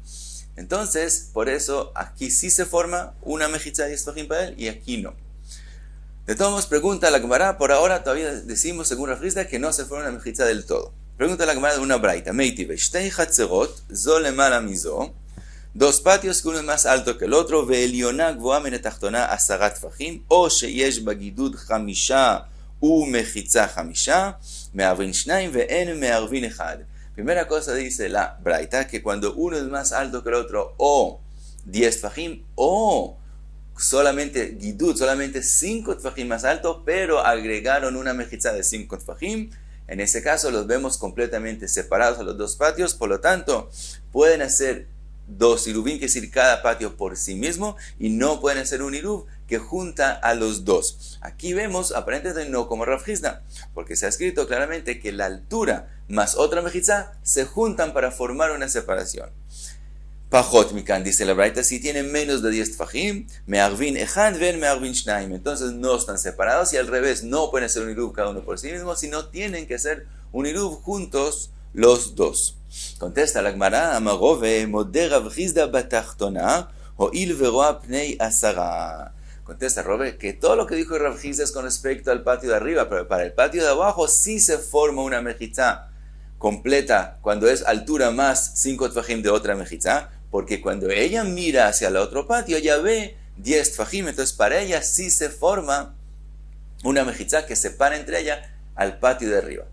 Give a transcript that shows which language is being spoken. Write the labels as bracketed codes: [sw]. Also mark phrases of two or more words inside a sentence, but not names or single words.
[es] Entonces, por eso, aquí sí se forma una mejitza de 10 tfajim para él y aquí no. De todos modos, pregunta la Gemara, por ahora todavía decimos, según Rav Chizda, que no se forma una mejitza del todo. Pregunta la Gemara de una braita, [he] מיתיבי, שתי חצרות זו למעלה מזו, [es] 2 patios que uno es más alto que el otro, [he] והעליונה גבוהה מן התחתונה 10 טפחים, או שיש בגידוד 5 ומחיצה 5, מערבין 2 ואין מערבין 1. [es] Primera cosa dice la braita, que cuando uno es más alto que el otro, o 10 tfajim, o solamente gidud, solamente 5 tfajim más alto, pero agregaron una mejitza de 5 tfajim, en ese caso los vemos completamente separados a los 2 patios, por lo tanto, pueden hacer 2 iruvim, que es decir, cada patio por sí mismo, y no pueden hacer un iruv que junta a los 2. Aquí vemos, aparentemente no como Rav Chizda, porque se ha escrito claramente que la altura más otra mejitza se juntan para formar una separación. [he] פחות מכאן, [es] dice la braita, si tienen menos de 10 tfajim, [he] מערבין אחד ואין מערבין 2, [es] entonces no están separados, y al revés, no pueden hacer un iruv cada uno por sí mismo, sino tienen que hacer un iruv juntos los 2. Contesta la Gemara, [arc] אמר רבה, מודה רב חסדא בתחתונה, הואיל ורואה פני 10. [es] Contesta Robe que todo lo que dijo Rav Chizda es con respecto al patio de arriba, pero para el patio de abajo sí se forma una mejitza completa cuando es altura más 5 tfajim de otra mejitza, porque cuando ella mira hacia el otro patio, ella ve 10 tfajim, entonces para ella sí se forma una mejitza que separa entre ella al patio de arriba.